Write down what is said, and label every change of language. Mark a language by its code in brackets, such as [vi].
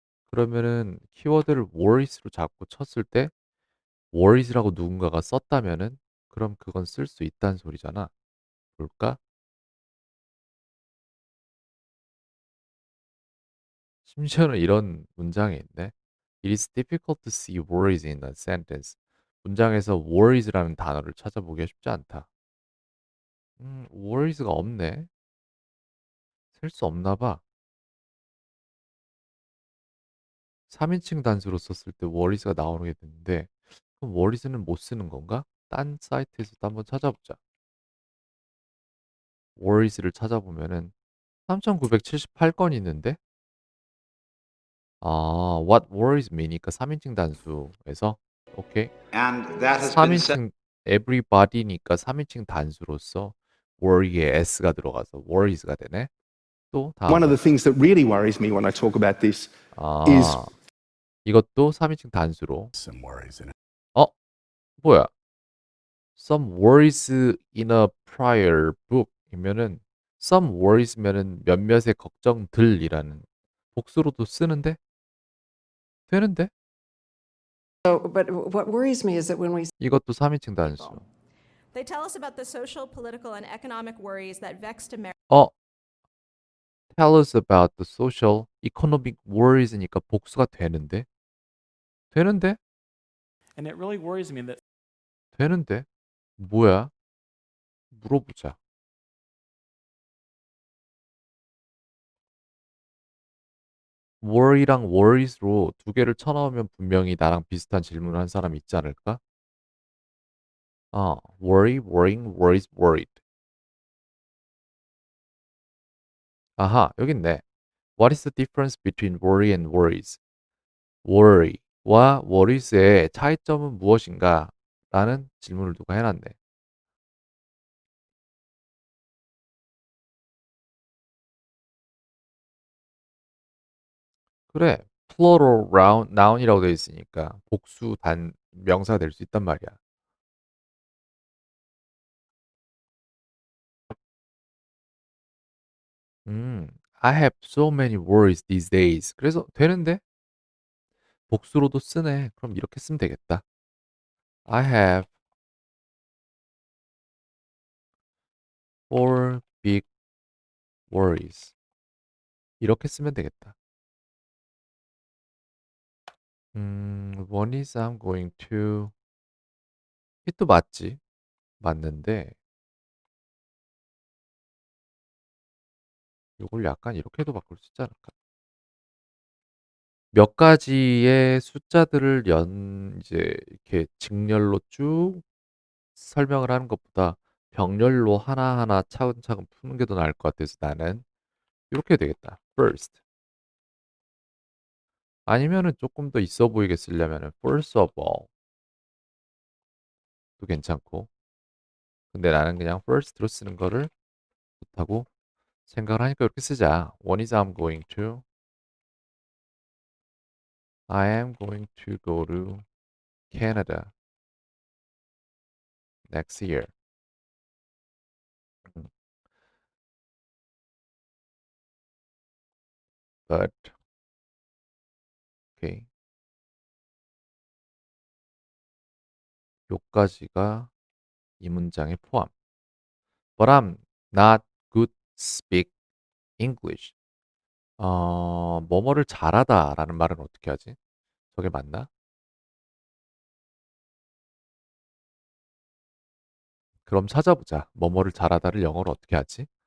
[ko] 그러면은 키워드를 worries로 잡고 쳤을 때 worries라고 누군가가 썼다면은 그럼 그건 쓸 수 있다는 소리잖아. 볼까? 심지어는 이런 문장이 있네. [en] It is difficult to see worries in a sentence. [ko] 문장에서 worries라는 단어를 찾아보기가 쉽지 않다. worries가 없네. 쓸 수 없나 봐. 3인칭 단수로 썼을 때 worries가 나오게 되는데 그럼 worries는 못 쓰는 건가? 딴 사이트에서도 한번 찾아보자. worries를 찾아보면은 3,978건이 있는데 [en] what worries me [ko] 니까 3인칭 단수에서 오케이. [en] And that has been said. [ko] 3인칭 everybody니까 3인칭 단수로서 worry에 s가 들어가서 worries가 되네. 또 [en] One of the things that really worries me when I talk about this is [ko] 아 이것도 3인칭 단수로 [en] some worries in it. [ko] 어 뭐야? [en] Some worries in a prior book이면은 some worries면은 [ko] 몇몇의 걱정들이라는 복수로도 쓰는데 되는데 [en] So, but what worries me is that when we [ko] 이것도 3인칭 단수. [en] people, they tell us about the social, political, and economic worries that vexed America. 어 tell us about the social economic worries니까 [ko] 복수가 되는데 되는데 [en] And it really worries me that [ko] 되는데 뭐야? 물어보자. worry랑 worries로 두 개를 쳐넣으면 분명히 나랑 비슷한 질문을 한 사람이 있지 않을까? [en] worry, worrying, worries, worried. [ko] 아하, 여기 있네. [en] What is the difference between worry and worries? [ko] worry와 worries의 차이점은 무엇인가? 라는 질문을 누가 해놨네. 그래, plural noun이라고 되어 있으니까 복수 단 명사가 될 수 있단 말이야. [en] I have so many worries these days. [ko] 그래서 되는데 복수로도 쓰네. 그럼 이렇게 쓰면 되겠다. [en] I have four big worries. [ko] 이렇게 쓰면 되겠다. [en] One is I'm going to [ko] 이또 맞지? 맞는데 요걸 약간 이렇게도 바꿀 수 있지 않을까? 몇 가지의 숫자들을 이제 이렇게 직렬로 쭉 설명을 하는 것보다 병렬로 하나하나 차근차근 푸는 게 더 나을 것 같아서 나는 이렇게 해야 되겠다. [en] First. [ko] 아니면은 조금 더 있어 보이게 쓰려면은 [en] first of all [ko] 도 괜찮고. 근데 나는 그냥 first로 쓰는 거를 좋다고 생각을 하니까 이렇게 쓰자. [en] One is I am going to go to Canada next year. 음, But okay. [ko] 요까지가 이 문장의 포함. [en] But I'm not good speak English. [ko] 뭐뭐를 잘하다라는 말은 어떻게 하지? 저게 맞나? 그럼 찾아보자. 뭐뭐를 잘하다를 영어로 어떻게 하지?